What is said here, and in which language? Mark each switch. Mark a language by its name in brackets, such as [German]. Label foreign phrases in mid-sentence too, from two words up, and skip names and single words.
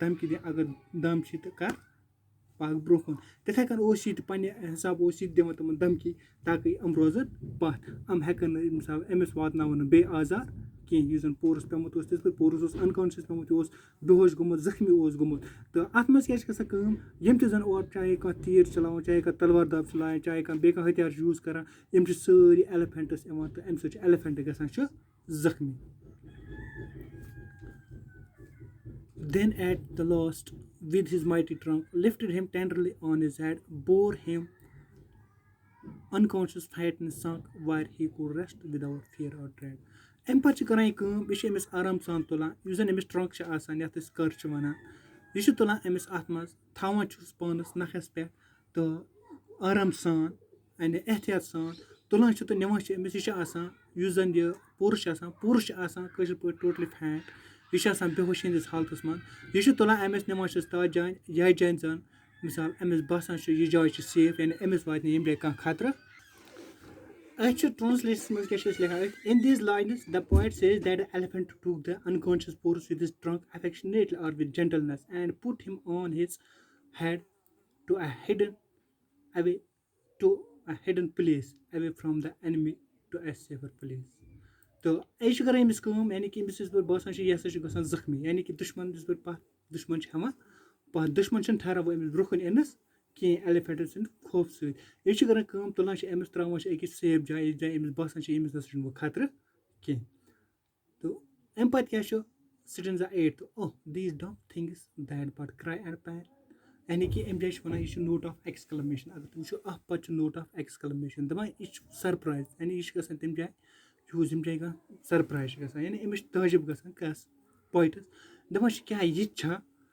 [Kashmiri] دھمکی دِنۍ اگر دَم چھِ تہٕ کَر پَکھ برونٛہہ کُن تِتھَے کٔنۍ اوس یہِ تہِ پنٛنہِ حِساب اوس یہِ تہِ دِوان تِمَن دھمکی تاکہِ یِم روزَن پَتھ یِم ہٮ۪کَن نہٕ مِثال أمِس واتناوَن نہٕ بیٚیہِ آزار کینٛہہ یُس زَن پورس پیوٚمُت اوس تِژ پھِرِ پورس اوس اَنکانشیس پیوٚمُت یہِ اوس بےٚہوش گوٚمُت زخمی اوس گوٚمُت تہٕ اَتھ منٛز کیٛاہ چھِ گژھان کٲم یِم تہِ زَن اورٕ چاہے کانٛہہ تیٖر چھِ چلاوان چاہے کانٛہہ تلوار داب چھِ لاگان چاہے کانٛہہ بیٚیہِ کانٛہہ ہتھیار چھِ یوٗز کَران یِم چھِ سٲری ایلِفٮ۪نٛٹَس یِوان تہٕ اَمہِ سۭتۍ چھِ ایلِفٮ۪نٛٹ گژھان چھِ زخمی [English] then at the last with his mighty trunk lifted him tenderly on his head bore him unconscious fat and sunk where he could rest without fear or dread [Kashmiri] اَمہِ پَتہٕ چھِ کَران یہِ کٲم یہِ چھِ أمِس آرام سان تُلان یُس زَن أمِس ٹرٛنٛک چھِ آسان یَتھ أسۍ کٔر چھِ وَنان یہِ چھِ تُلان أمِس اَتھ منٛز تھاوان چھُس پانَس نَکھَس پٮ۪ٹھ تہٕ آرام سان یعنی احتیاط سان تُلان چھِ تہٕ نِوان چھِ أمِس یہِ چھِ آسان یُس زَن یہِ پورس چھِ آسان کٲشِر پٲٹھۍ [English] totally fat [Kashmiri] یہِ چھِ آسان بےٚہوش ہِنٛدِس حالتَس منٛز یہِ چھِ تُلان أمِس نِوان چھِس تَتھ جایہِ یَتھ جایہِ زَن مِثال أمِس باسان چھُ یہِ جاے چھِ سیف یعنی أمِس واتہِ نہٕ ییٚمہِ جایہِ کانٛہہ خطرٕ أسۍ چھِ ٹرٛانسلیشَنَس منٛز کیٛاہ چھِ أسۍ لیکھان أتھۍ اِن [English] these lines the poet says that the elephant took the unconscious Porus with his trunk affectionately or with gentleness and put him on his head to a hidden away to a hidden place away from the enemy to a safer place [Kashmiri] أسۍ چھِ کَران أمِس کٲم یعنی کہِ أمِس یِژ پھِرِ باسان چھِ یہِ ہَسا چھِ گژھان زخمی یعنی کہِ دُشمَن یِژ پھِرِ پَتھ دُشمَن چھِ ہٮ۪وان پَتھ دُشمَن چھِنہٕ ٹھہراوان أمِس برونٛہہ کُن یِنَس کینٛہہ ایلِفٮ۪نٛٹ سٕنٛدِ خوفہٕ سۭتۍ یہِ چھِ کَران کٲم تُلان چھِ أمِس ترٛاوان چھِ أکِس سیف جایہِ یُس جایہِ أمِس باسان چھِ أمِس نَسا چھُنہٕ وۄنۍ خطرٕ کینٛہہ تہٕ اَمہِ پَتہٕ کیٛاہ چھُ سٹینزا 8 [English] oh these dumb things that but cry and pain [Kashmiri] یعنی کہِ اَمہِ جایہِ چھِ وَنان یہِ چھُ [English] note of exclamation [Kashmiri] اگر تُہۍ وٕچھو اَتھ پَتہٕ چھُ [English] note of exclamation [Kashmiri] دَپان یہِ چھُ سرپرایز یعنی یہِ چھِ گژھان تَمہِ جایہِ یوٗز ییٚمہِ جایہِ کانٛہہ سرپرایز چھِ گژھان یعنی أمِس چھِ تعجِب گژھان کَس پویٹَس دَپان چھِ کیٛاہ یہِ تہِ چھا